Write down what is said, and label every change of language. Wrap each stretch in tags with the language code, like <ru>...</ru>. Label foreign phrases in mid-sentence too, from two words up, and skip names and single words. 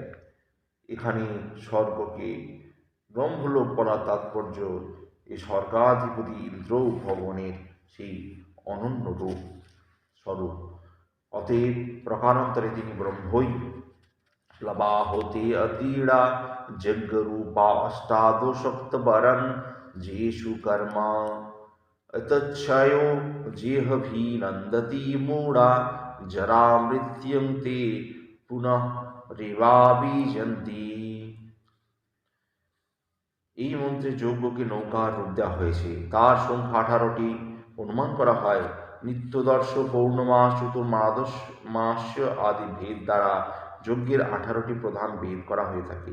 <bn>এখানে স্বর্গকে ব্রহ্মলোক বলার তাৎপর্য এই স্বর্গাধিপতি ইন্দ্র ভগবানের সেই অনন্য রূপ স্বরূপ। অতএব প্রকারান্তরে তিনি ব্রহ্মই।</bn> <sa>প্লবা হতে অতীড়া যজ্ঞরূপা অষ্টাদশক্তবরণ যেষু কর্মা तच्छयो जेहभिनन्दति मूढा जरामृत्युं ते পুনরিবাবিজন্তি।</sa> <bn>এই মন্ত্রে যজ্ঞকে নৌকার রূপ দেওয়া হয়েছে। তার সংখ্যা 18টি। অনুমান করা হয় নিত্যদর্শ, পৌর্ণমাস, চতুর্মাদশ মাস আদি ভেদ দ্বারা যজ্ঞের 18টি প্রধান ভেদ করা হয়ে থাকে।</bn>